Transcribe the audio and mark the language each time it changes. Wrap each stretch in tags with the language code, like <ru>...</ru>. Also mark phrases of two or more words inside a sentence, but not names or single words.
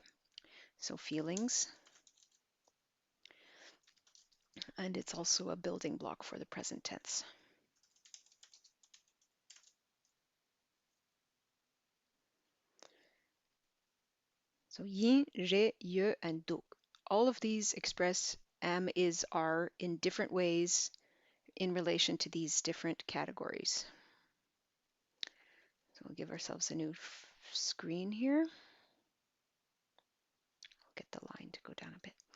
<en>So feelings, and it's also a building block for the present tense. So yin, re, ye, and duk. All of these express am, is, are in different ways in relation to these different categories. So we'll give ourselves a new screen here. I'll get the line to go down a bit.</en>